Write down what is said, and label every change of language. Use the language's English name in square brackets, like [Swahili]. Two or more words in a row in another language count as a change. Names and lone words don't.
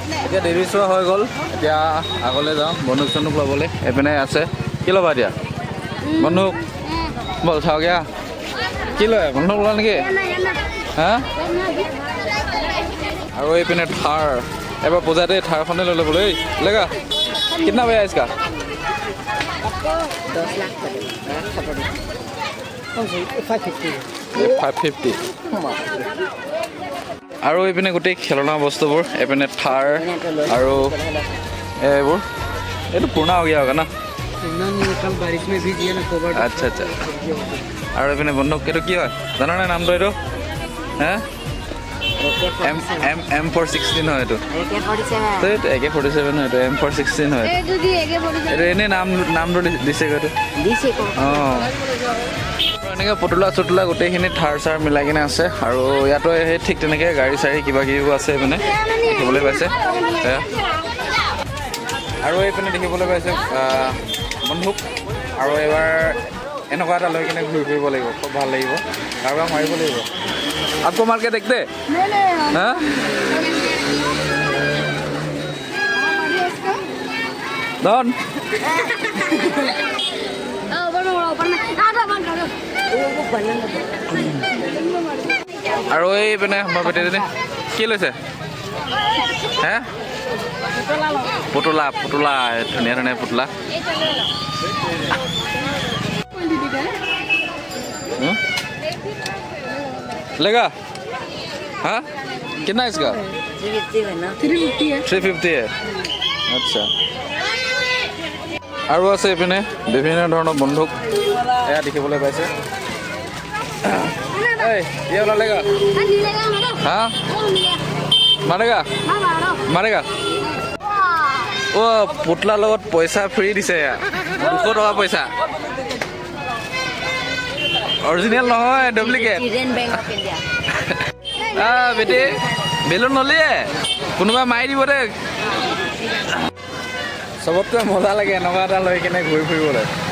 [Assamese] এতিয়া দেৱী চোৱা হৈ গ'ল এতিয়া আগলৈ যাওঁ বন্ধুক চন্ধুক ল'বলৈ এইপিনে আছে কি ল'বা এতিয়া বন্ধুক বল চাওঁগৈ কি লয় বন্ধুক লোৱা নেকি হা আৰু এইপিনে থাৰ এবাৰ পূজাতে থাৰখনে লৈ ল'বলৈ [Hindi] लेगा कितना भैया इसका 10 लाख का दे [Assamese] 550 আৰু এইপিনে গোটেই খেলনা বস্তুবোৰ এইপিনে থাৰ আৰু এইবোৰ এইটো পুৰণা হৈ [Hindi] गया होगा ना कल बारिश में भीग गया ना कवर [Assamese] আচ্ছা আচ্ছা আৰু এইপিনে বন্ধুক এইটো কি হয় জানা নাই নামটো এইটো হে M416 হয় এইটো AK47 হয় এইটো M416 হয় এইটো এনেই নামটো দিছে এইটো অঁ এনেকৈ পুতলা চুতলা গোটেইখিনি থাৰ চাৰ মিলাই কিনে আছে আৰু ইয়াতো সেই ঠিক তেনেকৈ গাড়ী চাড়ী কিবা কিবিও আছে এইপিনে দেখিবলৈ পাইছে আৰু এইপিনে দেখিবলৈ পাইছে বন্ধুক আৰু এবাৰ এনেকুৱা এটা লৈ কিনে ঘূৰি ফুৰিব লাগিব খুব ভাল লাগিব কাৰোবাক মাৰিব লাগিব [Hindi] आपको मार के देखते हाँ [Assamese] डॉन আৰু এইপিনে মই বেটেজনী কি লৈছে হে পুতলা পুতলা ধুনীয়া ধুনীয়া পুতলা [Hindi] लेगा हाँ कितना इसका 350 है [Assamese] আচ্ছা আৰু আছে এইপিনে বিভিন্ন ধৰণৰ বন্দুক এয়া দেখিবলৈ পাইছে এই [Hindi] ये वाला लेगा हाँ मारेगा मारेगा ओ पुतला [Assamese] লগত পইচা ফ্ৰী দিছে 200 টকা পইচা অৰিজিনেল নহয় ডুপ্লিকেট বেটি বেলুন নলিয়ে কোনোবা মাৰি দিব দে চবতকৈ মজা লাগে এনেকুৱা এটা লৈ কিনে ঘূৰি ফুৰিবলৈ